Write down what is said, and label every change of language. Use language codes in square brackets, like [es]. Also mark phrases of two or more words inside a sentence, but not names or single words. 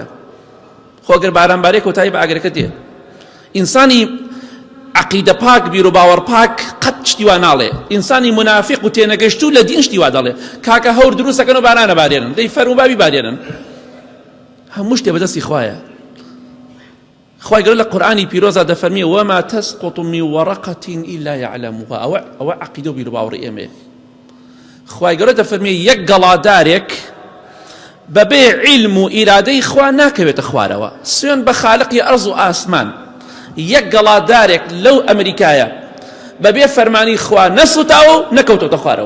[ckb] خۆگەر باران بارێ کۆتایی بە ئاگرەکە دێ. ئینسانی عەقیدە پاک، بیر و باوەڕ پاک قەت شتی وا ناڵێ. ئینسانی منافق و تێنەگەشت و لە دین شتی وا دەڵێ کاکە هەور دروستەکەن و بارانە بارێنن، دەی فەرموبابی بارێنن. هەموو شتێ بەدەستی خوایە. خوای گەورە لە قورئانی پیرۆزا دەفەرمێ [ar] وما تسقط من ورقة إلا يعلمها. [ckb] ئەوە عەقیدە و بیر و باوەڕی ئێمەیە. خوای گەورە دەفەرمێ یەک گەڵادارێک بەبێ عیلم و ئیرادەی خوا ناکەوێتە خوارەوە. سوێن بە خالقی ئەرز و ئاسمان. یەک گەڵادارێک لەو ئەمریکایە بەبێ فەرمانی خوا نەسوتاوە و نەکەوتۆتە خوارەوە.